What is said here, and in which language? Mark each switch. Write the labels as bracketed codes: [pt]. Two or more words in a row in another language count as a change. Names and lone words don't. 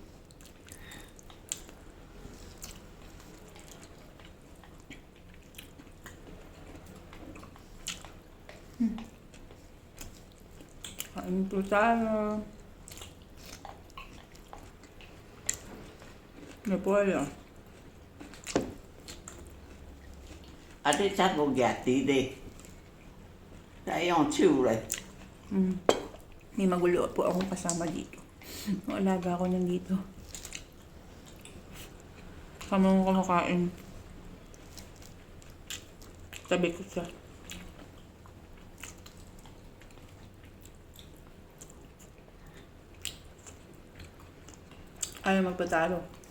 [tl] Kain po tayo. Napolyo. [vi] Ate chắc một gạt tí đi. Tại ông chịu rồi. [tl] May magulo po akong kasama dito. Ang alaga ko nandito. Kamang kumakain. Tabi ko siya. Ayaw magpatalo.